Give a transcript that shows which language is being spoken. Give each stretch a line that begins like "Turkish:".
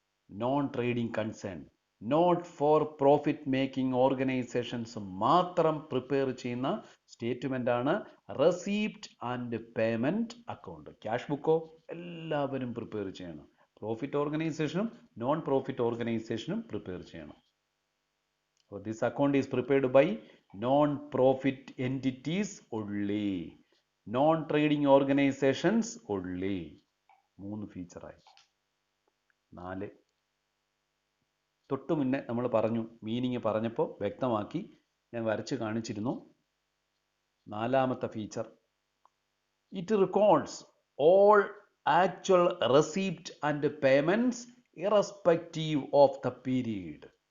Malayalam: Non trading concern, not for profit making organisations മാത്രം prepare ചെയ്യുന്ന statement ആണ് receipt and payment account. Cash ബുക്കോ എല്ലാവരും prepare ചെയ്യണം. Profit ഓർഗനൈസേഷനും നോൺ പ്രോഫിറ്റ് ഓർഗനൈസേഷനും പ്രിപ്പയർ ചെയ്യണം.
English: So this account is prepared by non-profit entities only, non-trading organizations only.
Malayalam: 3 ഫീച്ചറായി. 4 തൊട്ട് മുന്നേ നമ്മൾ പറഞ്ഞു, മീനിങ് പറഞ്ഞപ്പോൾ വ്യക്തമാക്കി, ഞാൻ വരച്ച് കാണിച്ചിരുന്നു. 4ാമത്തെ feature,
English: It records all actual receipt and payments irrespective of the period.